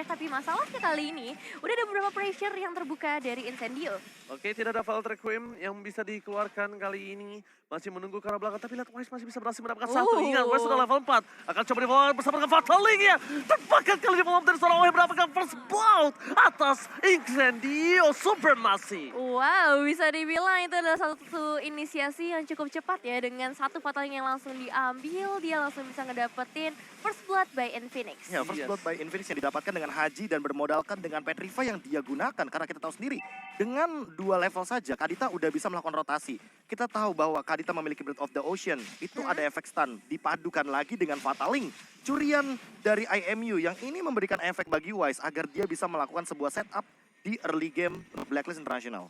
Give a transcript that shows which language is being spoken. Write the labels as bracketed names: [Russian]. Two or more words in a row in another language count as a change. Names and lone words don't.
[Indonesian] Tapi masalahnya kali ini udah ada beberapa pressure yang terbuka dari Incendio. Oke, tidak ada Vault Requiem yang bisa dikeluarkan kali ini. Masih menunggu ke arah belakang, tapi lihat Wise masih bisa berhasil mendapatkan satu. Ingat, Wise sudah level 4. Akan coba di-follow bersama dengan Fatal Link-nya. Terbakar kali di-follow dari seorang Wise mendapatkan [English] first blood [Indonesian] atas Incendio Supremacy. Wow, bisa dibilang itu adalah satu inisiasi yang cukup cepat ya. Dengan satu Fatal Link yang langsung diambil, dia langsung bisa ngedapetin [English] first blood by Infinix. [Indonesian] Ya, first Yes. [English] blood by Infinix [Indonesian] yang didapatkan dengan Haji dan bermodalkan dengan Petrify yang dia gunakan. Karena kita tahu sendiri, dengan 2 level saja Kadita udah bisa melakukan rotasi. Kita tahu bahwa Kadita memiliki Breath of the Ocean. Itu ada efek stun. Dipadukan lagi dengan Fatal Link. Curian dari IMU yang ini memberikan efek bagi Wise agar dia bisa melakukan sebuah setup di [English] early game [Indonesian] Blacklist International.